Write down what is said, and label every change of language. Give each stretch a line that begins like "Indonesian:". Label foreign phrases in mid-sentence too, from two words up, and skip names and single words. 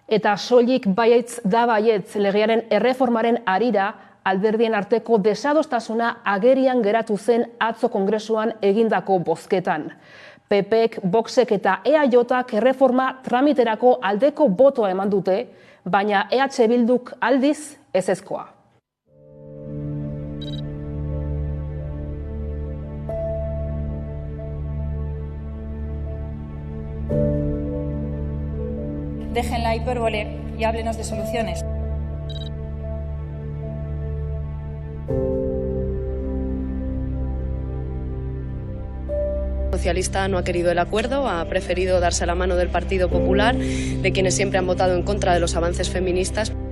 Basque: Eta soilik baietz da baietz legearen erreformaren harira, alderdien arteko desadostasuna agerian geratu zen atzo kongresuan egindako bozketan. PPek, Voxek eta EAJak erreforma tramiterako aldeko botoa eman dute, baina EH Bilduk aldiz ezezkoa.
Spanish: Dejen la hipérbole y háblenos de soluciones. El socialista no ha querido el acuerdo, ha preferido darse la mano del Partido Popular, de quienes siempre han votado en contra de los avances feministas.